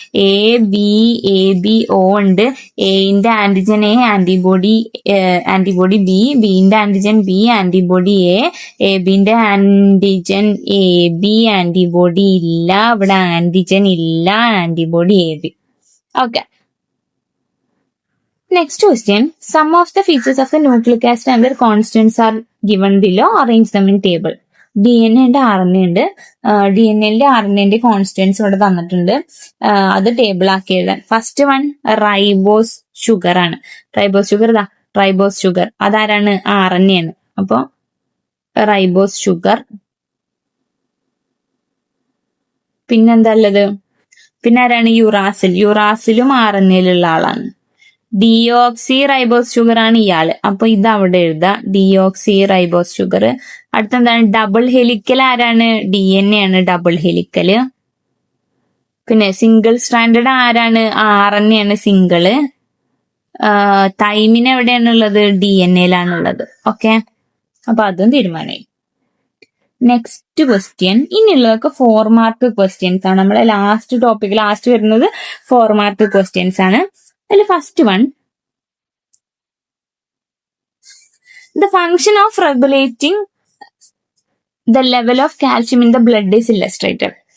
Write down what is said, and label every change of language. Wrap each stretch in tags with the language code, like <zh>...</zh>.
<ml>ABO ഉണ്ട്. എന്റെ antigen A, antibody B, ബിന്റെ antigen B, antibody A, ബിന്റെ antigen AB, antibody ഇല്ല. ഇവിടെ ആന്റിജൻ ഇല്ല, antibody AB. Okay.</ml> <en>Next question. Some of the features of the nucleic acid and their constants are given below. Arrange them in table.</en> <ml>DNA ഉണ്ട്, RNA ഉണ്ട്. DNA RNA constants ഇവിടെ തന്നിട്ടുണ്ട്. അത് table ആക്കി എഴുതാൻ. ഫസ്റ്റ് വൺ റൈബോസ് ഷുഗർ ആണ്. Ribose sugar അതാരാണ്? RNA ആണ്. അപ്പൊ റൈബോസ് ഷുഗർ. പിന്നെന്താ ഉള്ളത്? പിന്നെ ആരാണ്? യുറാസിലും RNA ആളാണ്. ഡിയോക്സി റൈബോസ് ഷുഗർ ആണ് ഇയാള്. അപ്പൊ ഇത് അവിടെ എഴുതാ. Deoxy ribose sugar. അടുത്തെന്താണ്? Double helical ആരാണ്? DNA ആണ് ഡബിൾ ഹെലിക്കല്. പിന്നെ സിംഗിൾ സ്ട്രാൻഡഡ് ആരാണ്? RNA ആണ് സിംഗിള്. തൈമിന് എവിടെയാണുള്ളത്? DNA-ലാണുള്ളത്. ഓക്കെ. അപ്പൊ അതും തീരുമാനമായി.</ml> <en>Next question.</en> <ml>ഇനിയുള്ളതൊക്കെ 4 മാർക്ക് ക്വസ്റ്റ്യൻസ് ആണ്. നമ്മളെ ലാസ്റ്റ് വരുന്നത് 4 മാർക്ക് ക്വസ്റ്റ്യൻസ് ആണ്. അതിൽ first one.</ml> <en>The function of regulating the level of calcium in the blood is illustrated.</en>